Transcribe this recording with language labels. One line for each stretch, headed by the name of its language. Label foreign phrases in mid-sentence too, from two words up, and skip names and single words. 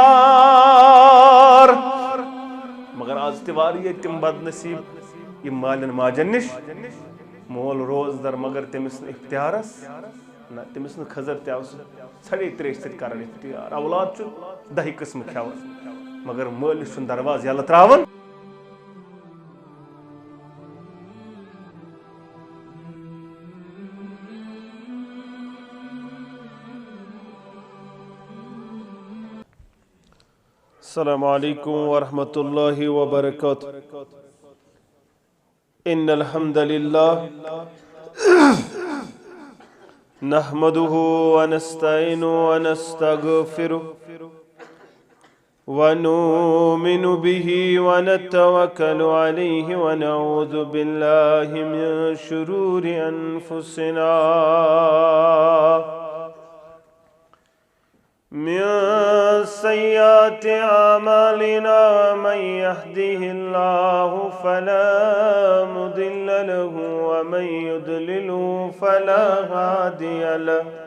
Kashmiri: مگر آز تیواری تم بد نصیب یہ مالن ماجن نش مول روز در مگر تمس اختیارس نہ تمس خزر تس ژھڑے تریش ست کران اختیار اولاد دہی قسم کھیوان مگر مالس دروازہ یلہ تراون
Arabic: السلام علیکم ورحمۃ اللہ وبرکاتہ ان الحمد للہ نحمده ونستعینه ونستغفره ونؤمن به ونتوکل علیہ ونعوذ باللہ من شرور انفسنا من سیئات اعمالنا من يهده الله فلا مضل له ومن يضلل فلا هادي له